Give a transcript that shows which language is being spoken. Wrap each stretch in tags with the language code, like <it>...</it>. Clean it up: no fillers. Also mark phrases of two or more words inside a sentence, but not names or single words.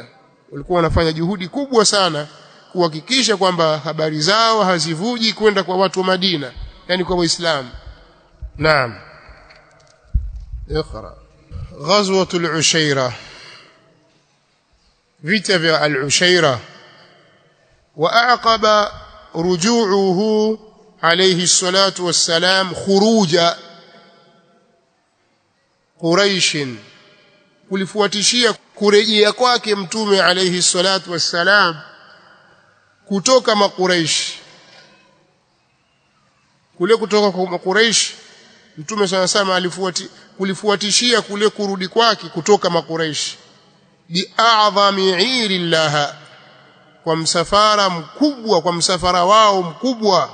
<sw>Walikuwa wanafanya juhudi kubwa sana kuhakikisha kwamba habari zao hazivuji kwenda kwa watu wa Madina, yani kwa Waislamu.</sw> <ar>نعم. اقرأ.</ar> <sw>Ghazwatul Ushaira, vita vya al-Ushaira.</sw> <ar>وأعقب رجوعه عليه الصلاة والسلام خروج قريش،</ar> <sw>kulifuatishia kurejea kwake mtume</sw> <ar>عليه الصلاة والسلام</ar> <sw>kutoka makuraish. Kule kutoka kwa makuraish mtume sana kulifuatishia kule kurudi kwake kutoka makuraish</sw> <ar>بأعظم عير الله,</ar> <sw>kwa msafara mkubwa, kwa msafara wao mkubwa.</sw>